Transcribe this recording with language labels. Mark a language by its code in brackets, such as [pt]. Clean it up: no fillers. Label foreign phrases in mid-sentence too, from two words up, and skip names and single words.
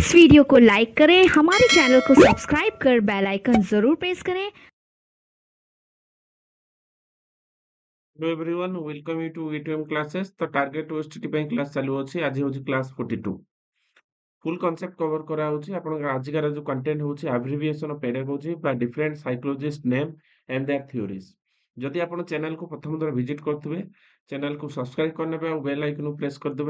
[hi] वीडियो को लाइक करें, हमारे चैनल को सब्सक्राइब कर [en] bell icon [hi] जरूर प्रेस करें। [en] Hello everyone, welcome you to A2M classes. [or] तो [en] target OSTT [or] ପାଇଁ କ୍ଲାସ୍ ଚାଲୁଅଛି। ଆଜି ହେଉଛି କ୍ଲାସ୍ 42। [en] full concept cover [or] କରାହେଉଛି। ଆପଣଙ୍କର ଆଜିକାର ଯେଉଁ କଣ୍ଟେଣ୍ଟ ହେଉଛି [en] abbreviation of pedagogy [or] ବା [en] different psychologist name and their theories. [or] ଯଦି ଆପଣ ଚ୍ୟାନେଲକୁ ପ୍ରଥମ ଥର ଭିଜିଟ୍ କରୁଥିବେ, ଚ୍ୟାନେଲକୁ ସବସ୍କ୍ରାଇବ୍ କରିନେବେ ଆଉ ବେଲ୍ ଆଇକନକୁ ପ୍ରେସ୍ କରିଦେବେ।